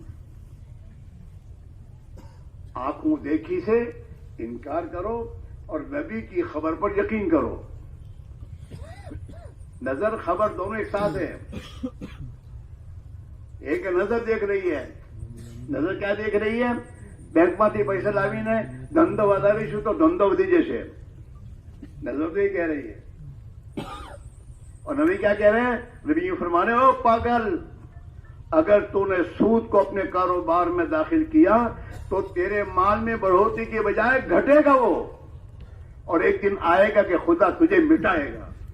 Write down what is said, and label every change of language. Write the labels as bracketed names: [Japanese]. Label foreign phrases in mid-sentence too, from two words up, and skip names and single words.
[Urdu] آنکھوں دیکھی سے انکار کرو اور نبی کی خبر پر یقین کرو. نظر خبر دونوں ایک ساتھ ہے. ایک نظر دیکھ رہی ہے. نظر کیا دیکھ رہی ہے؟ [Gujarati] بینک માંથી પૈસા લાવીને ધંધો વધારીશું તો ધંધો વધી જશે. [Urdu] نظر تو یہ کہہ رہی ہے. اور نبی کیا کہہ رہے ہیں؟ نبی یہ فرما رہے ہو پاگل، اگر تو نے سود کو اپنے کاروبار میں داخل کیا تو تیرے مال میں بڑھوتری کے بجائے گھٹے گا وہ، اور ایک دن آئے گا کہ خدا تجھے مٹائے گا.